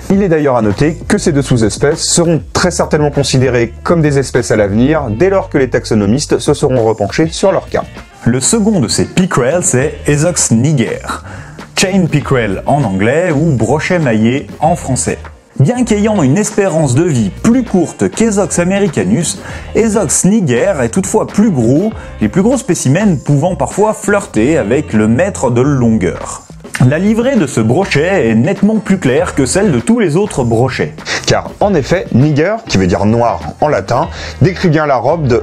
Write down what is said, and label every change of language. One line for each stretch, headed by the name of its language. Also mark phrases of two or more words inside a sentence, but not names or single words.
French: Il est d'ailleurs à noter que ces deux sous-espèces seront très certainement considérées comme des espèces à l'avenir dès lors que les taxonomistes se seront repenchés sur leur cas. Le second de ces pickerels, c'est Esox niger, chain pickerel en anglais ou brochet maillé en français. Bien qu'ayant une espérance de vie plus courte qu'Esox americanus, Esox niger est toutefois plus gros, les plus gros spécimens pouvant parfois flirter avec le mètre de longueur. La livrée de ce brochet est nettement plus claire que celle de tous les autres brochets. Car en effet, niger, qui veut dire noir en latin, décrit bien la robe de...